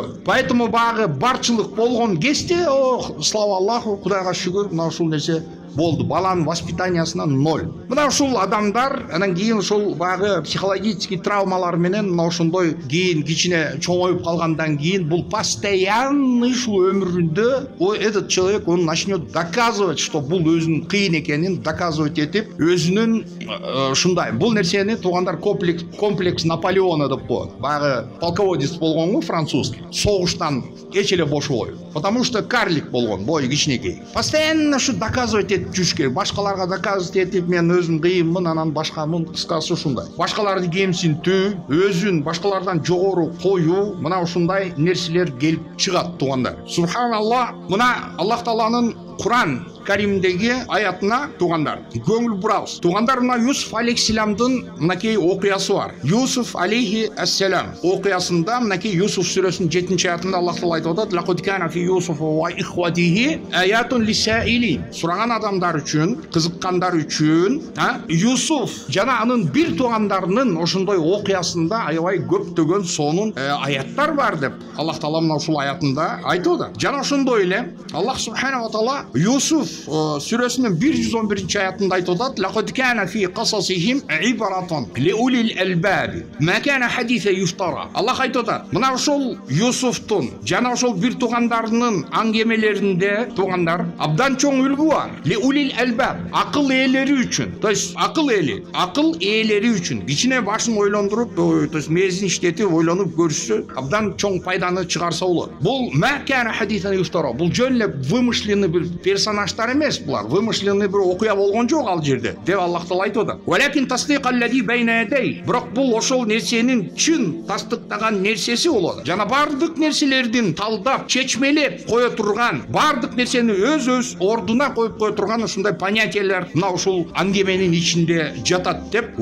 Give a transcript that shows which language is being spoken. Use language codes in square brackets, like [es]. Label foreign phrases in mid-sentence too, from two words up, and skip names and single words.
[ky] Поэтому баягы барчылык болгон кезде, [ru] слава Аллаху, [ky] Кудайга шүгүр, мына ушул нерсе болду. Баланын воспитаниясына ноль. Мына ушул адамдар анан кийин ушул багы психологический травмалар менен мына ошондой кийин кичине чоңоюп калгандан кийин бул постоянный ушул өмүрүндө [ru] этот человек он начнет доказывать, что [ky] бул өзүнүн кыйын экенин доказывать этип, өзүнүн ушундай бул нерсени туугандар [ru] комплекс Наполеона [ky] деп коет. Багы полководец болгонго французский. Согуштан эч эле бошобой. [ru] Потому что [ky] карлик болгон, бою кичинекей. Постоянно ушу доказывать этип жүрүш керек. Башкаларга доказывать этип мен өзүм кыйынмын, анан башкамын, кыскасы ушундай. Башкаларды кемсинтүү, өзүн башкалардан жогору коюу, мына ушундай нерселер келип чыгат туугандар. Субханаллах, мына Аллах Тааланын Куран Каримдеги аятына туугандар көңүл бурабыз. Туугандар, мына Юсуф алейхиссаламдын мынакей окуясы бар. Юсуф алейхиссалам окуясында мынакей Юсуф сүрөсүнүн 7-аятында Аллах Таала айтып атат: [ar] "لقد كان في يوسف وإخوته آيات للسائلين." [ky] Сураган адамдар үчүн, кызыккандар үчүн, Юсуф жана анын бир туугандарынын ошондой окуясында аябай көптөгөн сонун аяттар бар деп Аллах Таала мына ушул аятында айтып атат. Жана ошондой эле Аллах [ar] سبحانه وتعالى [ky] Юсуф сүрөсүнүн 111-аятында айтып атат: [ar] "لقد كان في قصصهم عبرة لأولي الألباب ما كان حديثا يفترى." [ky] Аллах айтып атат, мына ошол Юсуфтун жана ошол бир туугандарынын аңгемелеринде туугандар абдан чоң үлгү бар. [ar] لأولي الألباب, [ky] акыл ээлери үчүн. [ru] То есть [ky] акыл ээлери үчүн кичине башын ойлондуруп, [ru] то есть [ky] мезин иштетип ойлонуп көрүшсө абдан чоң пайданы чыгарса болот. [ar] Бул ما كان حديثا يفترى. [ky] Бул жөн эле вымышленный бир персонаждар эмес, булар вымышленный бир окуя болгон жок ал жерде деп Аллах Таала айтып атат. [ar] "ولكن تصديق الذي بين يديه." [ky] Бирок бул ошол нерсенин чын тастыктаган нерсеси болот. Жана бардык нерселердин талдап, чечмелеп кое турган, бардык нерсени өз ордуна коюп кое турган ушундай понятиялар мына ушул аңгеменин ичинде жатат деп.